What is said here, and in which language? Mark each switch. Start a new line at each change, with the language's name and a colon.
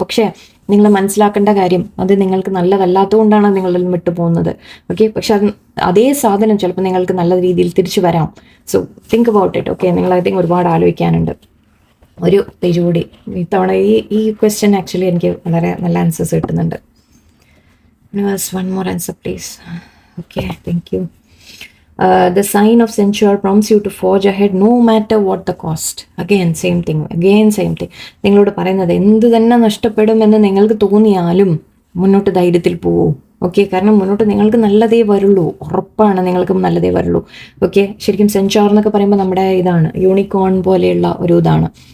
Malayalam: പക്ഷേ നിങ്ങൾ മനസ്സിലാക്കേണ്ട കാര്യം അത് നിങ്ങൾക്ക് നല്ലതല്ലാത്തതുകൊണ്ടാണ് നിങ്ങളിൽ നിന്ന് വിട്ടു പോകുന്നത്. ഓക്കെ, പക്ഷെ അതേ സാധനം ചിലപ്പോൾ നിങ്ങൾക്ക് നല്ല രീതിയിൽ തിരിച്ചു വരാം.
English: So think about it.
Malayalam: Okay, നിങ്ങൾ ഐ തിങ്ക് ഒരുപാട് ആലോചിക്കാനുണ്ട്. ഒരു പേജ് കൂടി ഇത്തവണ ഈ ക്വസ്റ്റ്യൻ ആക്ച്വലി എനിക്ക് വളരെ നല്ല ആൻസേഴ്സ് കിട്ടുന്നുണ്ട്.
English: One more answer please. Okay, thank you. The sign of censure prompts you to forge ahead no matter what the cost. Again same thing.
Malayalam: നിങ്ങളോട് പറയുന്നത് എന്ത് തന്നെ നഷ്ടപ്പെടുമെന്ന് നിങ്ങൾക്ക് തോന്നിയാലും മുന്നോട്ട് ധൈര്യത്തിൽ പോവൂ. ഓക്കെ, കാരണം മുന്നോട്ട് നിങ്ങൾക്ക് നല്ലതേ വരുള്ളൂ, ഉറപ്പാണ് നിങ്ങൾക്ക് നല്ലതേ വരുള്ളൂ. ഓക്കെ, ശരിക്കും സെൻചോർ എന്നൊക്കെ പറയുമ്പോൾ നമ്മുടെ ഇതാണ് യൂണിക്കോൺ പോലെയുള്ള ഒരു ഇതാണ്.